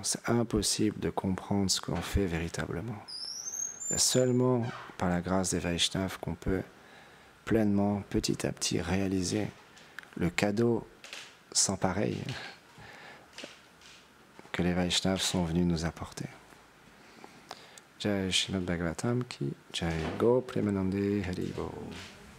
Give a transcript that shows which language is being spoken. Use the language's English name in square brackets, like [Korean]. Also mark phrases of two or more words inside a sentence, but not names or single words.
[French] C'est impossible de comprendre ce qu'on fait véritablement. Il y a seulement par la grâce des Vaishnavas qu'on peut pleinement, petit à petit, réaliser le cadeau sans pareil que les Vaishnavas sont venus nous apporter. [Hindi] Jai Srimad Bhagavatam ki Jai Go Premanande Hari Bo.